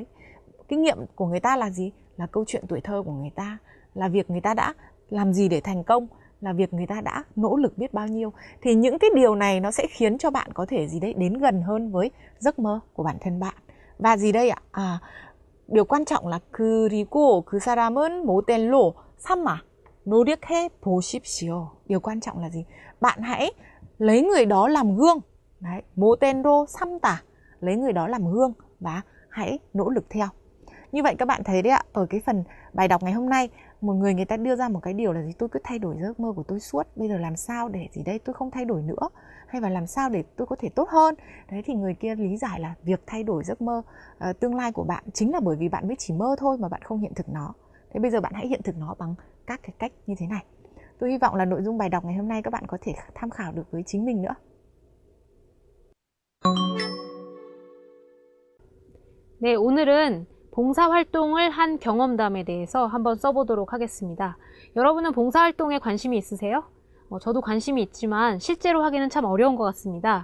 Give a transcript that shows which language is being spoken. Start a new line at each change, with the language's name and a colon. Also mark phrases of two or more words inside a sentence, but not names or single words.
Vietnamese: Kinh nghiệm của người ta là gì? Là câu chuyện tuổi thơ của người ta, là việc người ta đã làm gì để thành công, là việc người ta đã nỗ lực biết bao nhiêu. Thì những cái điều này nó sẽ khiến cho bạn có thể gì đấy đến gần hơn với giấc mơ của bản thân bạn. Và gì đây ạ? Điều quan trọng là
Korean: 그리고 그 사람은 모델로 삼아 노력해 보십시오.
Vietnamese: Điều quan trọng là gì? Bạn hãy lấy người đó làm gương. Đấy,
Korean: 모델로 삼다.
Vietnamese: Lấy người đó làm gương và hãy nỗ lực theo. Như vậy các bạn thấy đấy ạ, ở cái phần bài đọc ngày hôm nay, một người ta đưa ra một cái điều là gì? Tôi cứ thay đổi giấc mơ của tôi suốt. Bây giờ làm sao để gì đây? Tôi không thay đổi nữa. Hay là làm sao để tôi có thể tốt hơn? Đấy thì người kia lý giải là việc thay đổi giấc mơ tương lai của bạn chính là bởi vì bạn mới chỉ mơ thôi mà bạn không hiện thực nó. Thế bây giờ bạn hãy hiện thực nó bằng các cái cách như thế này. Tôi hy vọng là nội dung bài đọc ngày hôm nay các bạn có thể tham khảo được với chính mình nữa.
Korean: 네, 오늘은 봉사활동을 한 경험담에 대해서 한번 써보도록 하겠습니다. 여러분은 봉사활동에 관심이 있으세요? 저도 관심이 있지만 실제로 하기는 참 어려운 것 같습니다.